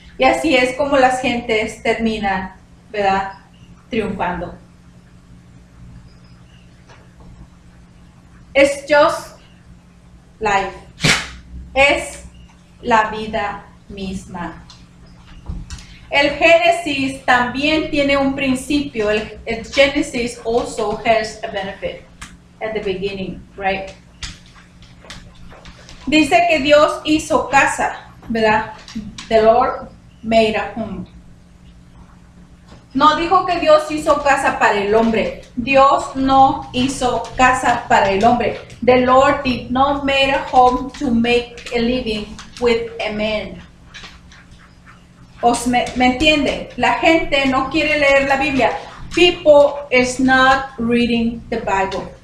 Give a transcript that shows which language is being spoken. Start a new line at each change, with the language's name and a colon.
Spanish: Y así es como las gentes terminan, ¿verdad?, triunfando.
English: It's just life.
Spanish: Es la vida misma. El Génesis también tiene un principio.
English: El Genesis also has a benefit at the beginning, right?
Spanish: Dice que Dios hizo casa, ¿verdad?
English: The Lord made a home.
Spanish: No dijo que Dios hizo casa para el hombre. Dios no hizo casa para el hombre.
English: The Lord did not make a home to make a living with a man.
Spanish: ¿Me entienden? La gente no quiere leer la Biblia.
English: People is not reading the Bible.